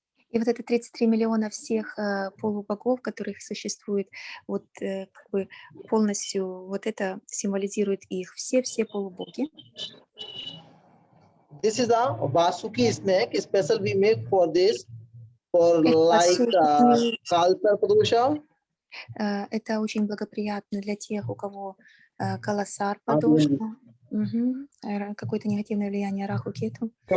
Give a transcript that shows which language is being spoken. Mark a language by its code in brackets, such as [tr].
[ru] И вот это 33 миллиона всех полубогов, которых существует, вот как бы полностью вот это символизирует их, все полубоги. [en] This is a Vasuki snack, special we make for this, for like Kalsar Padosha. [ru] Это очень благоприятно для тех, у кого Каласар Падоша, какое-то негативное влияние Раху Кету.